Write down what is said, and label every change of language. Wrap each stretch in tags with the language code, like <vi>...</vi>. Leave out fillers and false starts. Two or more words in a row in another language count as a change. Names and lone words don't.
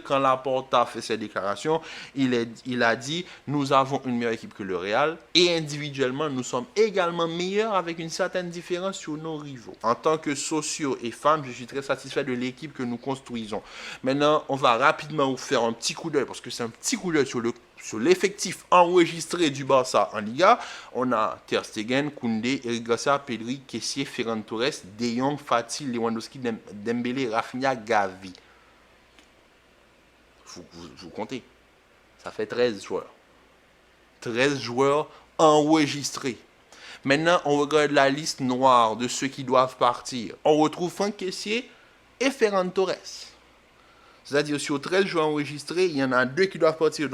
<fr>Quand Laporta fait cette déclaration, il a dit nous avons une meilleure équipe que le Real et individuellement, nous sommes également meilleurs avec une certaine différence sur nos rivaux. En tant que sociaux et femmes, je suis très satisfait de l'équipe que nous construisons. Maintenant, on va rapidement vous faire un petit coup d'œil parce que c'est un petit coup d'œil sur l'effectif enregistré du Barça en Liga. On a Ter Stegen, Koundé, Eric Garcia, Pedri, Kessié, Ferran Torres, De Jong, Fati, Lewandowski, Dembélé, Rafinha, Gavi. Vous comptez. Ça fait 13 joueurs. 13 joueurs enregistrés. Maintenant, on regarde la liste noire de ceux qui doivent partir. On retrouve Franck Kessié et Ferran Torres. C'est-à-dire, sur 13 joueurs enregistrés, il y en a 2 qui doivent partir.</fr>